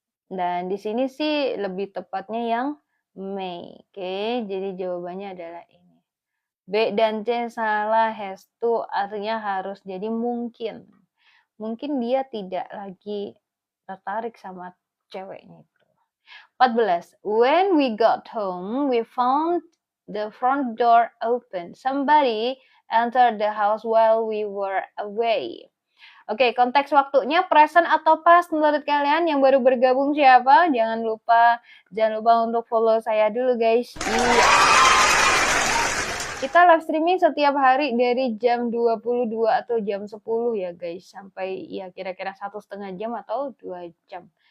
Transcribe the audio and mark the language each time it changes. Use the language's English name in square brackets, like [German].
[Indonesian] Dan di sini sih lebih tepatnya yang may. Oke? Jadi jawabannya adalah ini. B dan C salah, has to artinya harus, jadi mungkin. Mungkin dia tidak lagi tertarik sama ceweknya itu. 14. [English] When we got home, we found the front door open. Somebody entered the house while we were away. [Indonesian] Oke, konteks waktunya present atau past menurut kalian? Yang baru bergabung siapa? Jangan lupa untuk follow saya dulu guys. Iya. Kita live streaming setiap hari dari jam 22 atau jam 10 ya guys. Sampai ya kira-kira 1,5 jam atau 2 jam.